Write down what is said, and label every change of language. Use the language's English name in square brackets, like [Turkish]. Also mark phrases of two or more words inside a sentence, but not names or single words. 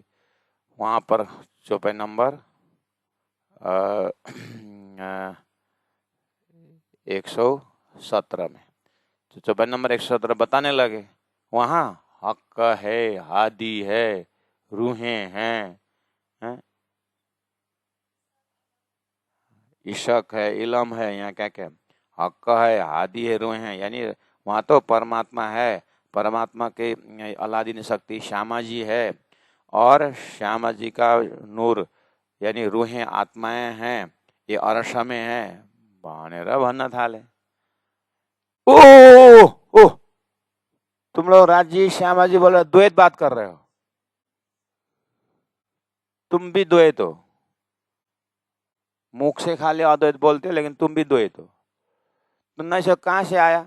[Hindi] वहाँ पर चौपाई नंबर 117 में, तो चौपाई नंबर 117 बताने लगे, वहाँ हक है, हादी है, रूहें हैं, इशक है, इलम है, यहाँ क्या क्या, हक है, हादी है, रूह है, यानी वहाँ तो परमात्मा है। परमात्मा के अलादीन शक्ति श्यामा जी है और श्यामा जी का नूर यानी रूहें आत्माएं हैं, ये अर्श में है। [Nepali] भनेर भन्न थाले। [Hindi] ओ ओ तुम लोग राजी श्यामा जी बोले द्वैत बात कर रहे हो, तुम भी द्वैत हो। मुख से खाली अद्वैत बोलते हो लेकिन तुम भी द्वैत हो। तुम नहीं सब कहाँ से आया?